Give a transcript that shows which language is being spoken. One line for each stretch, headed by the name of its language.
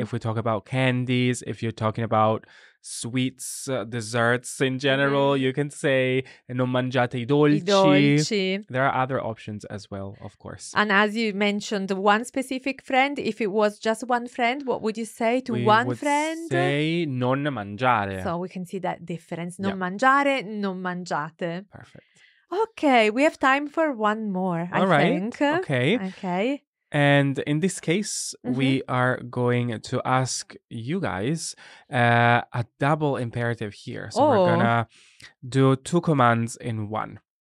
English: If we talk about candies, if you're talking about sweets, desserts in general, you can say
Italian: non mangiate i dolci. I dolci.
English: There are other options as well, of course. And as you mentioned, one specific friend, if it was just one friend, what would you say to one friend? We would say
Italian: non mangiare.
English: So we can see that difference.
Italian: Non mangiare, non mangiate.
English: Perfect. Okay, we have time for one more, I think. Okay. Okay. And in this case, we are going to ask you guys a double imperative here. So we're going to do 2 commands in one.